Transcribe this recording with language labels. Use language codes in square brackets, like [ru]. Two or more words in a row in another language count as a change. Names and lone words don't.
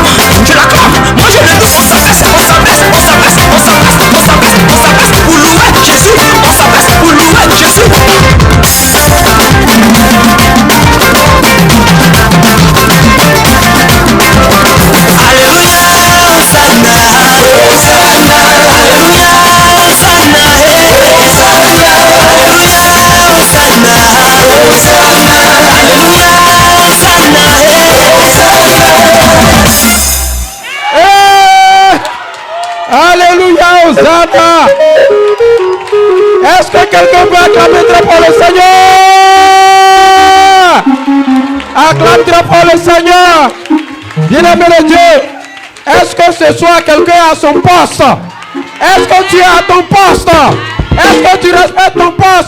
[fr] Moi je le loue, on s'abaisse pour louer Jésus. On s'abaisse pour louer Jésus. Alléluia, Hosanna, Hosanna, Alléluia, Hosanna, Alléluia, Hosanna, Hosanna, Alléluia, Hosanna, Alléluia, Hosanna. Est-ce que quelqu'un peut acclamer très fort le Seigneur? Acclame très fort le Seigneur. Bien-aimé de Dieu, est-ce que ce soir quelqu'un est à son poste? Est-ce que tu es à ton poste? Est-ce que tu respectes ton poste?